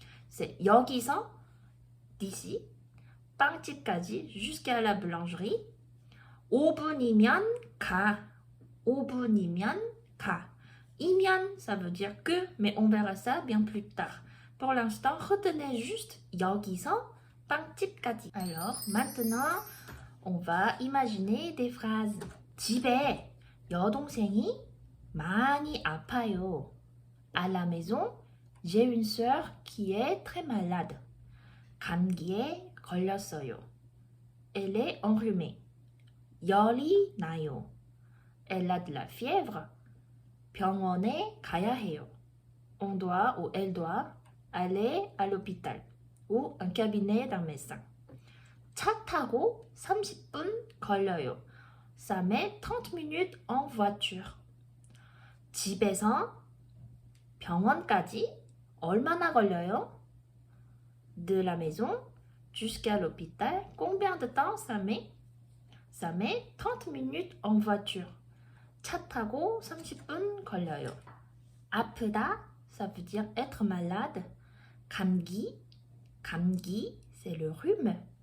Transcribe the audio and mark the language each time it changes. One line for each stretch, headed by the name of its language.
French: C'est
Korean: 여기서,
French: d'ici,
Korean: 빵집까지
French: jusqu'à la boulangerie.
Korean: 5분이면 가. 5분이면 가.
French: 이면, ça veut dire que, mais on verra ça bien plus tard. Pour l'instant, retenez juste 여기서 빵집까지. Alors, maintenant, on va imaginer des phrases.
Korean: 집에 여동생이 많이 아파요.
French: À la maison, j'ai une sœur qui est très malade.
Korean: 감기에 걸렸어요.
French: Elle est enrhumée.
Korean: 열이 나요.
French: Elle a de la fièvre.
Korean: 병원에 가야 해요.
French: On doit ou elle doit aller à l'hôpital ou un cabinet d'un médecin.
Korean: 차 타고 30분 걸려요.
French: Ça met 30 minutes en voiture.
Korean: 집에서 병원까지 얼마나 걸려요?
French: De la maison jusqu'à l'hôpital, combien de temps ça met? Ça met 30 minutes en voiture.
Korean: 차 타고 30분 걸려요.
French: 아프다, ça veut dire être malade. 감기, 감기, c'est le rhume.